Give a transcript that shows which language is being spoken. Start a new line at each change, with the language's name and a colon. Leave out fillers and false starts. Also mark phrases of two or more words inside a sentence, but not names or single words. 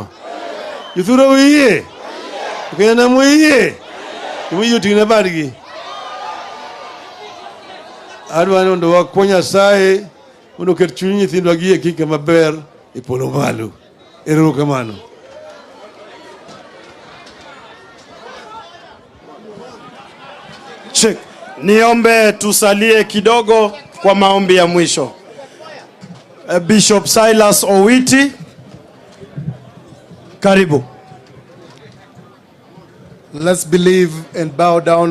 Luo (Kenya and Tanzania): Jothurwa uye. Kaya na muye. Uye tingna badgi. Adwani mondo wakwa Nyasaye mondo ket chuny nyithindwa gi e kika maber e polo malo. Erokamano.
Swahili: Niombe tusalie kidogo kwa maombi ya mwisho. Bishop Silas Owiti, karibu.
English: Let's believe and bow down.